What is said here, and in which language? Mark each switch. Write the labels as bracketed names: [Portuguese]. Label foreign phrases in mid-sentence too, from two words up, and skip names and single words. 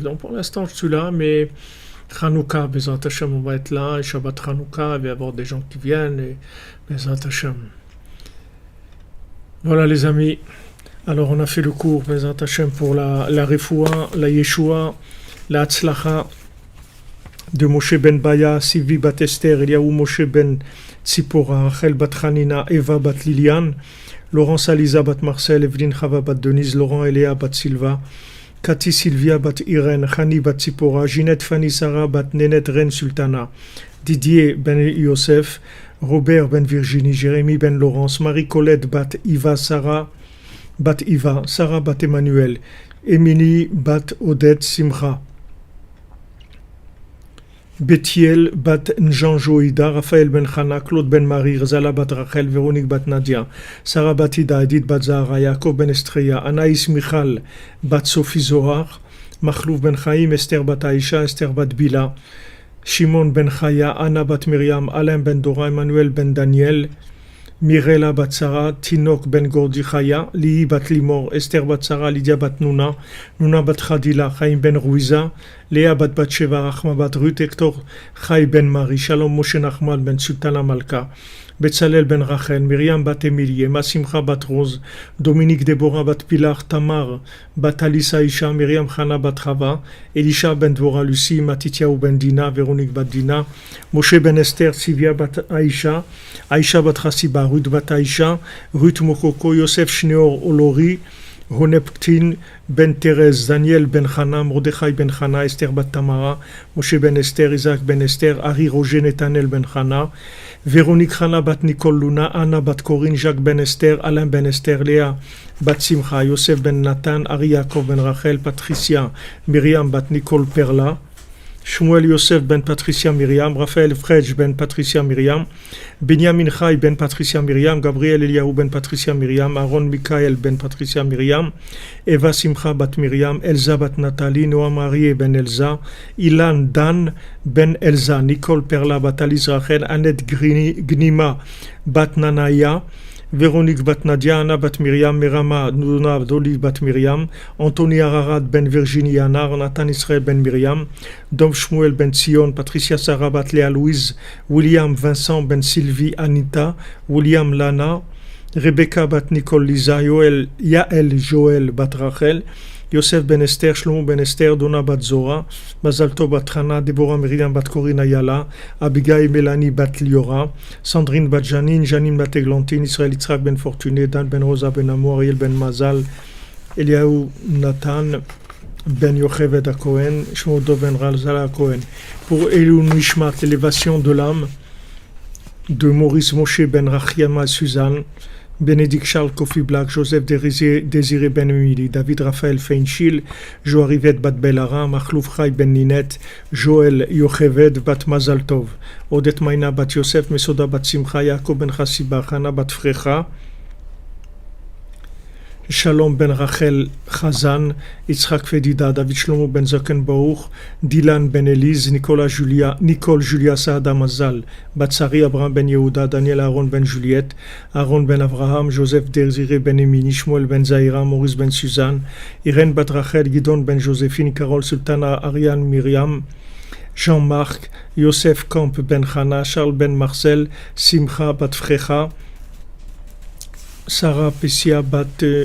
[French] Donc pour l'instant, je suis là, mais Hanouka, [Hebrew] בעזרת השם, [French] on va être là, et Shabbat Hanouka, il va y avoir des gens qui viennent, et [Hebrew] בעזרת השם. [French] Voilà les amis. Alors on a fait le cours, [Hebrew] בעזרת השם, [French] pour la Refoua, la Yeshua, la Hatzlacha, de Moshe ben Baya, Sivi bat Esther, Eliaou Moshe ben Tzipora, Rachel bat Hanina, Eva bat Liliane, Laurence Aliza bat Marcel, Evelyne Chava bat Denise, Laurent Eléa bat Silva, Cathy Sylvia bat Irène, Chani bat Tzipora, Ginette Fanny Sarah bat Nénette Reine Sultana, Didier ben Yosef, Robert ben Virginie, Jérémy ben Laurence, Marie-Colette bat Iva, Sarah bat Iva, Sarah bat Emmanuel, Émilie bat Odette Simcha, Bethiel bat Njanjoïda, Raphaël ben Chana, Claude ben Marie, Zala bat Rachel, Véronique bat Nadia, Sarah bat Ida, Edith bat Zahara, Yaakov ben Estreya, Anaïs Michal bat Sophie Zohar, Machlouf ben Chaim, Esther bat Aïcha, Esther bat Bila, Shimon ben Chaya, Anna bat Myriam, Alain ben Dora, Emmanuel ben Daniel, Mirela bat Sarah, Tinok ben Gordi Chaya, Lihi bat Limor, Esther bat Sarah, Lydia bat Nuna, Nuna bat Khadila, Chaim ben Ruiza, Léa bat Batsheva, Rachma bat Ruth, Hector Chai ben Marie, Shalom Moshe Nachman ben Sultana Malka, Betzalel ben Rachel, Myriam bat Emilie, Masimcha bat Rose, Dominique Deborah bat Pilar, Tamar bat Alisa Isha, Myriam Chana bat Chava, Elisha ben Dvora Lucie, Matityahu ben Dina, Véronique bat Dina, Moshe ben Esther, Sivia bat Aisha, Aisha bat Hasiba, Ruth bat Aisha, Ruth Mokoko, Yosef Shneor Olori, Honeptin ben Thérèse, Daniel ben Chana, Mordechai ben Chana, Esther bat Tamara, Moshe ben Esther, Isaac ben Esther, Ari Roger Netanel ben Chana, Véronique Chana bat Nicole Luna, Anna bat Corinne, Jacques ben Esther, Alain ben Esther, Léa bat Simcha, Yosef ben Nathan, Ari Yaakov ben Rachel, Patricia, Myriam bat Nicole Perla, Shmuel Yosef ben Patricia Myriam, Raphaël Frej ben Patricia Myriam, Benjamin Chai ben Patricia Myriam, Gabriel Eliaou ben Patricia Myriam, Aaron Mikael ben Patricia Myriam, Eva Simcha bat Myriam, Elsa bat Nathalie, Noah Marie ben Elsa, Ilan Dan ben Elsa, Nicole Perla bat Alice Rachel, Annette Gnima bat Nanaya, Véronique bat Nadia, Anna bat Myriam, Merama Nuna Doli bat Myriam, Anthony Ararat ben Virginie Anar, Nathan Israël ben Myriam, Dom Shmuel ben Sion, Patricia Sarah bat Léa Louise, William Vincent ben Sylvie Anita, William Lana, Rebecca bat Nicole Lisa, Yael Joël bat Rachel, Yosef ben Esther, Shlomo ben Esther, Donna bat Zora, Mazalto bat Hana, Deborah Miriam bat Corinne Ayala, Abigail Mélanie bat Liora, Sandrine bat Janine, Janine bat Eglantine, Israël Yitzhak ben Fortuné, Dan ben Rosa ben Amour, Ariel ben Mazal, Eliaou Nathan ben Yocheved à Cohen, Shmodo ben Razala à Cohen. Pour [Hebrew] לעילוי נשמת, [French] l'élévation de l'âme de Maurice Moshe ben Rachiama Suzanne, Bénédicte Charles Kofi Black, Joseph Désiré Ben Emily, David Raphaël Feinchil, Joarivet Bat Belara, Machlouf Chai Ben Ninette, Joël Yocheved Bat Mazaltov, Odette Maina Bat Yosef, Mesoda Bat Simcha, Yaakov Ben Chassiba, Hana Bat Frecha, Shalom ben Rachel Chazan, Yitzhak Fedida, David Shlomo ben Zaken Baruch, Dylan ben Elise, Nicole Julia Saada Mazal, Batsari Abraham ben Yehuda, Daniel Aaron ben Juliette, Aaron ben Abraham, Joseph Désiré ben Emini, Shmuel ben Zahira, Maurice ben Suzanne, Irène bat Rachel, Gidon ben Joséphine, Carole Sultana, Ariane Myriam, Jean-Marc, Yosef Kamp ben Chana, Charles ben Marcel, Simcha bat Frecha, Sarah Pessia bat